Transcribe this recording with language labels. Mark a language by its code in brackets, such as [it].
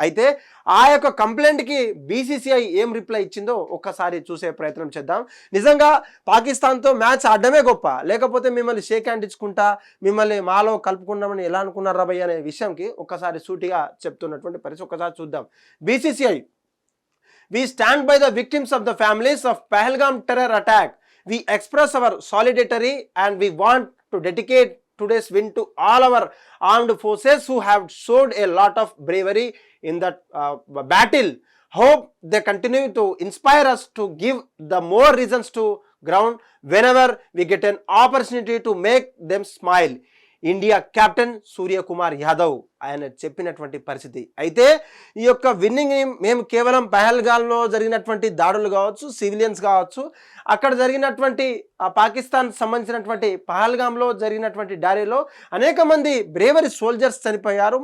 [te] అయితే ఆ యొక్క కంప్లైంట్కి బీసీసీఐ ఏం రిప్లై ఇచ్చిందో ఒక్కసారి చూసే ప్రయత్నం చేద్దాం. నిజంగా పాకిస్తాన్తో మ్యాచ్ ఆడడమే గొప్ప, లేకపోతే మిమ్మల్ని షేక్ హ్యాండ్ ఇచ్చుకుంటా మిమ్మల్ని మాలో కలుపుకున్నామని ఎలా అనుకున్నారా భయ్య అనే విషయంకి ఒక్కసారి సూటిగా చెప్తున్నటువంటి పరిస్థితి ఒక్కసారి చూద్దాం. [en] BCCI: We stand by the victims of the families of Pahalgam terror attack. We express our solidarity and we want to dedicate today's win to all our armed forces who have showed a lot of bravery in that battle. Hope they continue to inspire us to give the more reasons to ground whenever we get an opportunity to make them smile. [te] India captain Suryakumar Yadav ఆయన చెప్పినటువంటి పరిస్థితి. అయితే ఈ యొక్క విన్నింగ్ని మేము కేవలం పహల్గామ్లో జరిగినటువంటి దాడులు కావచ్చు, సివిలియన్స్ కావచ్చు, అక్కడ జరిగినటువంటి పాకిస్తాన్ సంబంధించినటువంటి పహల్గామ్లో జరిగినటువంటి డారీలో అనేక మంది బ్రేవరీ సోల్జర్స్ చనిపోయారు.